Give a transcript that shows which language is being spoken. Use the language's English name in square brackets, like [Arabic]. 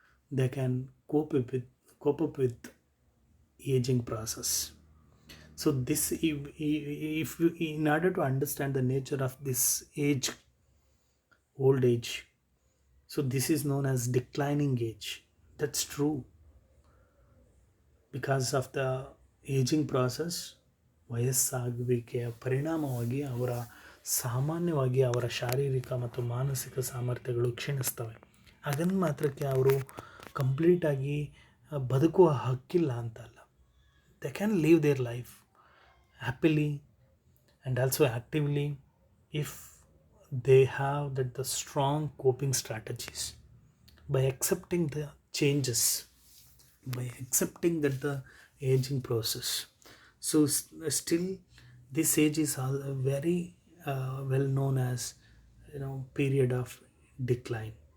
[English] They can cope up with aging process. So this, if you, in order to understand the nature of this age, old age, so this is known as declining age. That's true. Because of the aging process, [Kannada] ವಯಸ್ಸಾಗುವಿಕೆಯ ಪರಿಣಾಮವಾಗಿ ಸಾಮಾನ್ಯವಾಗಿ ಅವರ ಶಾರೀರಿಕ ಮತ್ತು ಮಾನಸಿಕ ಸಾಮರ್ಥ್ಯಗಳು ಕ್ಷೀಣಿಸ್ತವೆ. ಅದನ್ನು ಮಾತ್ರಕ್ಕೆ ಅವರು ಕಂಪ್ಲೀಟಾಗಿ ಬದುಕುವ ಹಕ್ಕಿಲ್ಲ ಅಂತಲ್ಲ. [English] They can live their life happily and also actively if they have that the strong coping strategies by accepting the changes, by accepting that the aging process. So still this age is all very well known as, period of decline.